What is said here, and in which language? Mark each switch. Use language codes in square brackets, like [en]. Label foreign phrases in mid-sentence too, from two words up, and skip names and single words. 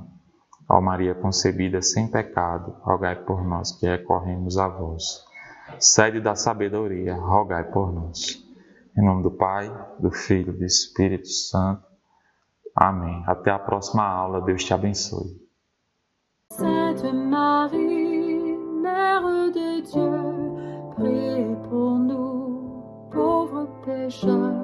[pt] Ó Maria concebida sem pecado, rogai por nós que recorremos a vós. Sede da sabedoria, rogai por nós. Em nome do Pai, do Filho e do Espírito Santo. Amém. Até a próxima aula. Deus te abençoe. [fr] Sainte Marie, Mère de Dieu, priez pour nous, pauvres pécheurs.